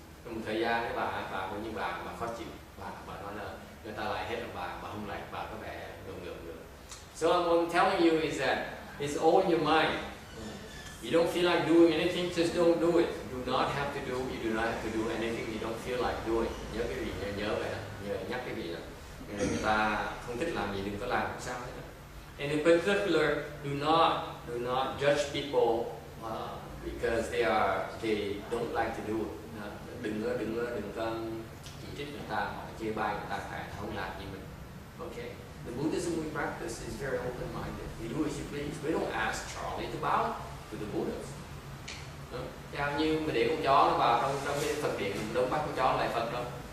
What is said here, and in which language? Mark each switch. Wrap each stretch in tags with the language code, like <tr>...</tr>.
<vi>Trong một thời gian cái bà như bà khó chịu, bà nói là người ta lại hết là bà không lại, bà có vẻ ngượng.</vi> <en>So what I'm telling you is that it's all in your mind. You don't feel like doing anything, just don't do it. You do not have to do anything you don't feel like doing.</en> <vi>Nhớ cái gì, nhớ vậy đó, nhắc cái gì đó. Người ta không thích làm gì đừng có làm, sao hết.</vi> <en>And in particular, do not judge people because they don't like to do it.</en> <vi>Đừng có chỉ trích người ta, chê bai người ta, không làm gì mình.</vi> <en>Okay. The Buddhism we practice is very open-minded. We do as you please. We don't ask Charlie to bow to the Buddhas.</en> <vi>Theo như mà để con chó nó vào trong cái Phật điện, mình đâu bắt con chó lại Phật đâu.</vi>